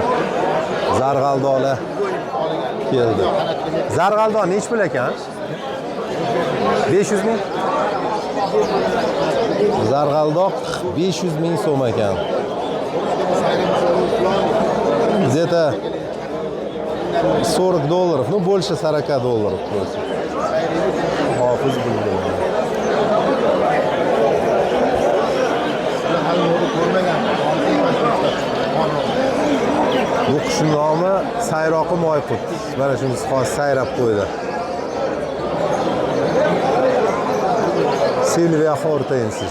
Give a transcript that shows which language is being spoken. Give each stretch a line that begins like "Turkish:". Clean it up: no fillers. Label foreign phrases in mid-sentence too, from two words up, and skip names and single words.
Uzbek: Zarg'aldolar keldi. Zarg'aldon nech pul ekan? 500 ming. Zarg'aldoq 500 ming so'm ekan.
Russian: Zeta $40, ну больше $40 просто.
Uzbek: Hofiz bulbul. Bu qushning nomi sayroqi moyqut. Mana shunisi hozir sayrab qo'ydi. Silvia Hortensis.